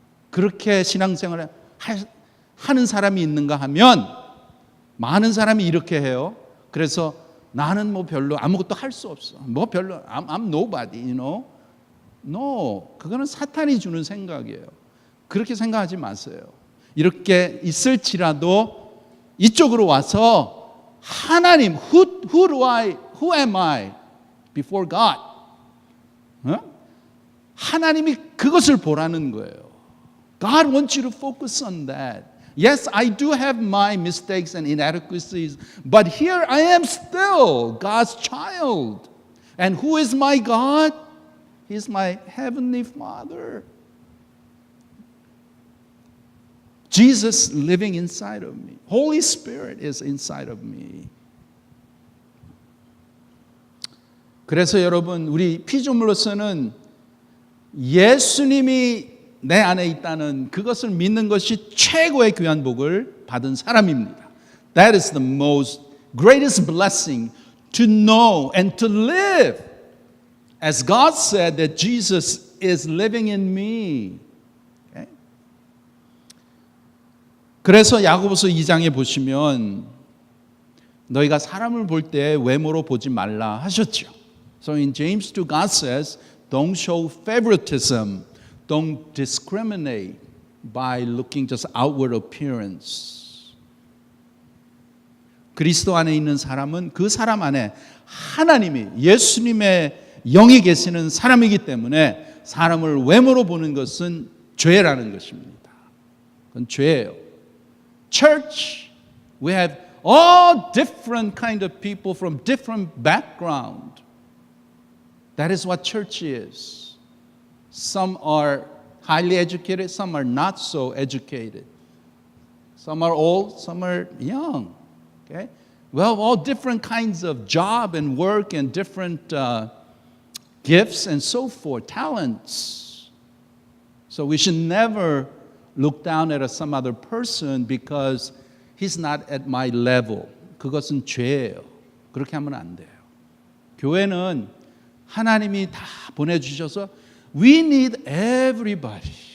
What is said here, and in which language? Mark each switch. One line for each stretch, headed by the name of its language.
Korean: 그렇게 신앙생활을 하는 사람이 있는가 하면 많은 사람이 이렇게 해요. 그래서 나는 뭐 별로 아무것도 할 수 없어. 뭐 별로
English: I'm nobody, No,
Korean: 그거는 사탄이 주는 생각이에요. 그렇게 생각하지 마세요. 이렇게 있을지라도 이쪽으로 와서 하나님,
English: who am I before God?
Korean: 하나님이 그것을 보라는 거예요.
English: God wants you to focus on that. Yes, I do have my mistakes and inadequacies, but here I am still God's child. And who is my God? He's my heavenly Father. Jesus living inside of me. Holy Spirit is inside of me.
Korean: 그래서 여러분, 우리 피조물로서는 예수님이 내 안에 있다는 그것을 믿는 것이 최고의 귀한 복을 받은 사람입니다.
English: That is the most greatest blessing to know and to live. As God said that Jesus is living in me. Okay?
Korean: 그래서 야고보서 2장에 보시면 너희가 사람을 볼 때 외모로 보지 말라 하셨죠.
English: So in James 2, God says, don't show favoritism. Don't discriminate by looking just outward appearance.
Korean: 그리스도 안에 있는 사람은 그 사람 안에 하나님이 예수님의 영이 계시는 사람이기 때문에 사람을 외모로 보는 것은 죄라는 것입니다. 그건 죄예요.
English: Church, we have all different kind of people from different background. That is what church is. Some are highly educated, some are not so educated. Some are old, some are young. Okay? We have all different kinds of job and work and different gifts and so forth, talents. So we should never look down at some other person because he's not at my level.
Korean: 그것은 죄예요. 그렇게 하면 안 돼요. 교회는 하나님이 다 보내주셔서
English: we need everybody.